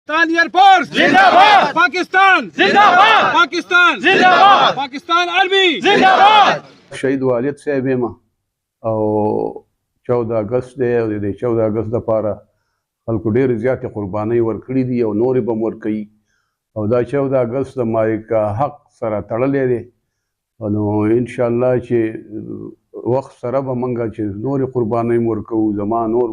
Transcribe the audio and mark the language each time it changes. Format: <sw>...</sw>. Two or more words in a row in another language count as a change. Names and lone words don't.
<ur>پاکستان ایئرفورس زندہ باد، پاکستان زندہ باد، پاکستان زندہ باد، پاکستان آرمی زندہ باد.</ur> <ps>شهید والد صاحب یم او 14 اگست دی او د 14 اگست لپاره خلکو ډېرې زیاتې قربانۍ ورکړي دي او نورې به هم ورکوي او دا 14 اگست د مالک حق سره تړلی دی نو انشاءالله چې وخت سره به موږ چې نورې قربانۍ هم ورکوو زما نور</ps>